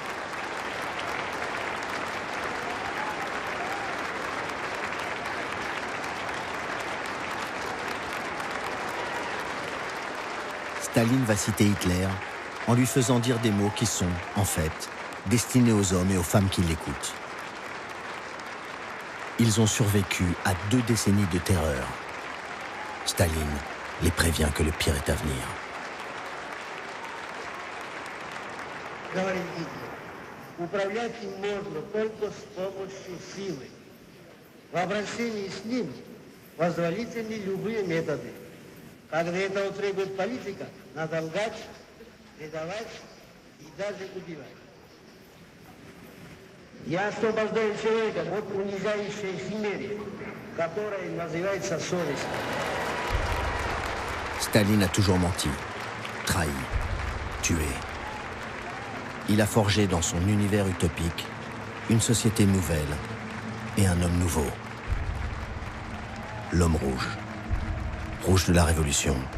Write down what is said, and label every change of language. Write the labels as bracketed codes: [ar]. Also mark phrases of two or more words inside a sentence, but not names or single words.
[fr] Staline va citer Hitler en lui faisant dire des mots qui sont, en fait, destinés aux hommes et aux femmes qui l'écoutent. Ils ont survécu à 2 décennies de terreur. Staline les prévient que le pire est à venir. [ru] Говорит Гитлер, управлять им можно только с помощью силы. В обращении с ним позволительны любые методы. Когда этого требует политика, надо лгать, предавать и даже убивать. Я освобождаю человека от унижающей химеры, которая называется совесть. [fr] Staline a toujours menti, trahi, tué. Il a forgé dans son univers utopique une société nouvelle et un homme nouveau. L'homme rouge. Rouge de la révolution.